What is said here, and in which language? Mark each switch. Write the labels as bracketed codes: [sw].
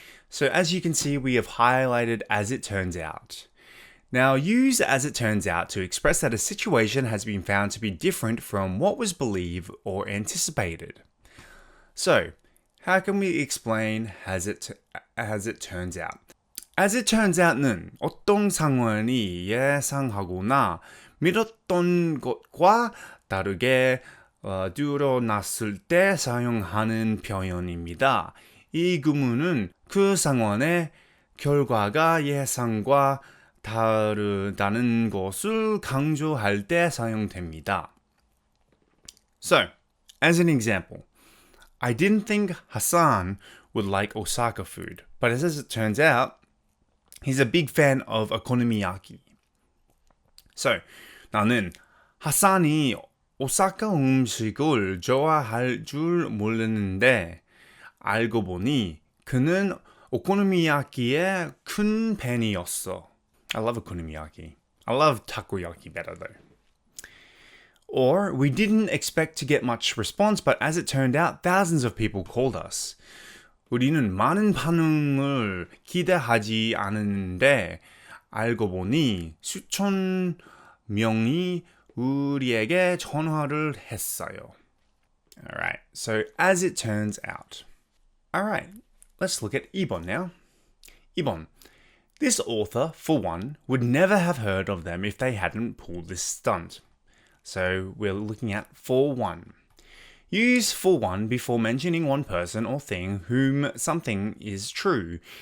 [en] So as you can see, we have highlighted as it turns out. Now use as it turns out to express that a situation has been found to be different from what was believed or anticipated. So, how can we explain as it turns out? As it turns out [ko] 는 어떤 상황이 예상하거나 미뤘던 것과 다르게 드러났을 때 사용하는 표현입니다. 이 구문은 그 상황의 결과가 예상과 다르다는 것을 강조할 때 사용됩니다. [en] So, as an example, I didn't think Hassan would like Osaka food, but as it turns out, he's a big fan of okonomiyaki. [ko] So, 나는 하산이 오사카 음식을 좋아할 줄 몰랐는데 알고 보니 그는 오코노미야키의 큰 팬이었어. [en] I love okonomiyaki. I love takoyaki better though. Or, we didn't expect to get much response, but as it turned out, thousands of people called us. [ko] 우리는 많은 반응을 기대하지 않았는데 알고 보니 수천 명이 우리에게 전화를 했어요. [en] Alright, so as it turns out. Alright, let's look at 2번 now. [ko] 2번. [en] This author, for one, would never have heard of them if they hadn't pulled this stunt. So we're looking at for one. Use for one before mentioning one person or thing whom something is true.